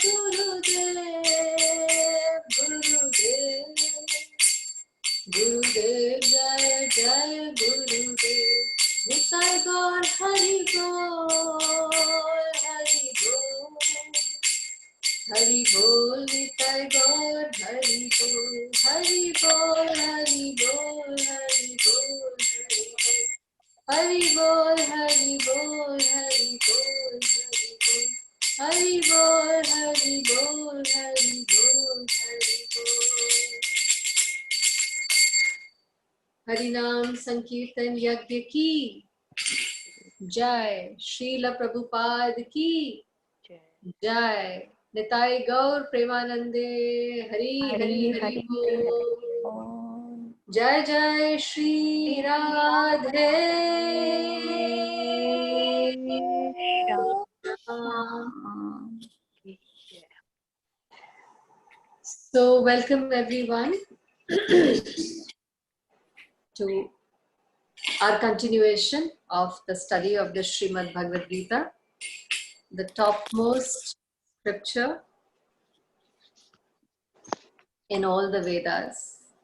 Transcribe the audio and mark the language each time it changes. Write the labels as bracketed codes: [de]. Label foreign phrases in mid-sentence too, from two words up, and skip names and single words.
[hi] गुरुदेव जय जय गुरुदेव निताय गौर हरि बोल हरि बोल निताय गौर हरि बोल हरि बोल, हरि बोल, हरि बोल, हरि बोल, हरि बोल, हरि बोल, हरि बोल. हरि नाम संकीर्तन यज्ञ की जय, श्रील प्रभुपाद की जय, निताई गौर प्रेमानंदे, हरि हरि हरि बोल। जय जय श्री राधे [en] So welcome everyone to our continuation of the study of the Srimad Bhagavad Gita, the topmost scripture in all the Vedas.